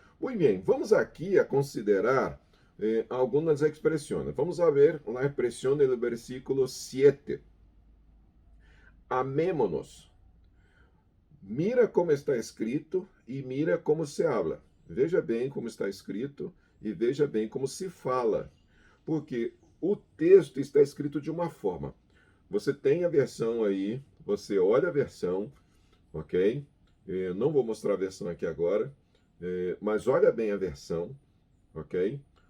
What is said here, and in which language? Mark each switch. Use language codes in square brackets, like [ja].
[pt] Muito bem, vamos aqui a considerar algumas expressões. Vamos a ver a expressão do versículo 7. [es] Amémonos. Mira como está escrito e mira como se habla. [pt] Veja bem como está escrito e veja bem como se fala. Porque o texto está escrito de uma forma. Você tem a versão aí, você olha a versão, ok? Eu não vou mostrar a versão aqui agora, mas olha bem a versão, ok?